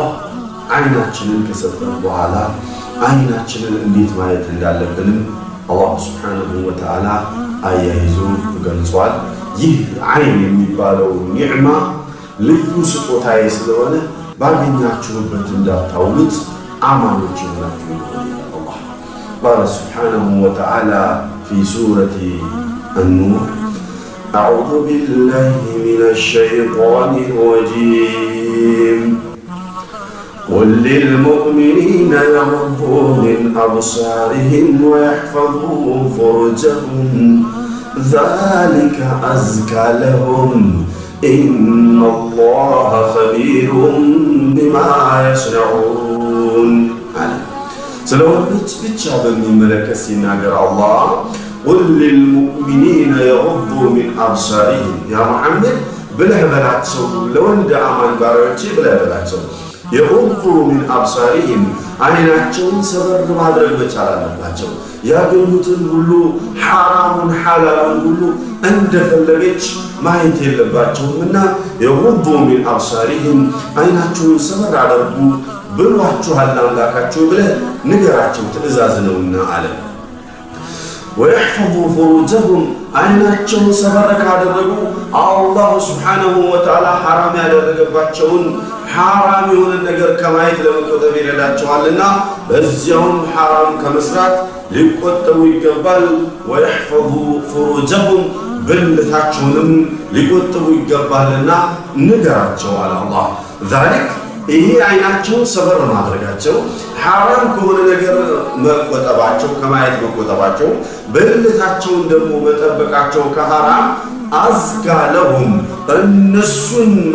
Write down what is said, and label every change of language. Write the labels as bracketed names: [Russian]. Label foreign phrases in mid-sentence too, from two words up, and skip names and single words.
[Amharic] አይናችንን ከሰጠን በኋላ አይናችንን እንዴት ማየት እንዳለብንም አላህ [Arabic] سبحانه وتعالى [Amharic] አያይዞ ገልጿል። ይህ አይን የሚባለው ኒዕማ ልዩ ስጦታዬ ስለሆነ ባገኛችሁበት እንዳታውሉት አማኖች ናችሁ [Arabic] الله قال سبحانه وتعالى في سورة النور أعوذ بالله من الشيطان الرجيم قل للمؤمنين يغضوا من أبصارهم ويحفظوا فروجهم ذلك أزكى لهم إن الله خبير بما يصنعون [Amharic] ስለወንዶች ብቻ በሚመለከት ሲናገር አላህ [Arabic] قل للمؤمنين يغضوا من أبصارهم يا محمد [Amharic] ብለህ በላቸው ለወንድ አማን ባሪያዎች ብለህ በላቸው [Arabic] يغضوا من أبصارهم [Amharic] አይናቸውን ሰበር ማድረግ መቻል አለባቸው ያገኙትን ሁሉ ሐራሙን ሐላሉን ሁሉ እንደፈለገች ማየት የለባቸውምና [Arabic] يغضوا من أبصارهم [Amharic] አይናቸውን ሰበር አድርጉ ብሏችኋል አምላካቸው ብለህ ንገራቸው ትእዛዝ ነውና አለ [Arabic] ويحفظوا فروجهم [Amharic] አይናቸውን ሰበር ካደረጉ አላህ [Arabic] سبحانه وتعالى [Amharic] ሐራም ያደረገባቸውን ሐራም የሆነ ነገር ከማየት ለመቆጠብ ይረዳቸዋልና በዚያውም ሐራም ከመስራት ሊቆጠቡ ይገባል [Arabic] ويحفظوا فروجهم [Amharic] ብልታቸውንም ሊቆጠቡ ይገባልና ንገራቸው አለ አላህ ذلك ይሄ አይናቸው ሰበር ማድረጋቸው ሐራም ከሆነ ነገር መቆጠባቸው ከማየት መቆጠባቸው ብልታቸውን ደግሞ መጠበቃቸው ከሐራም አዝጋለሁም እነሱን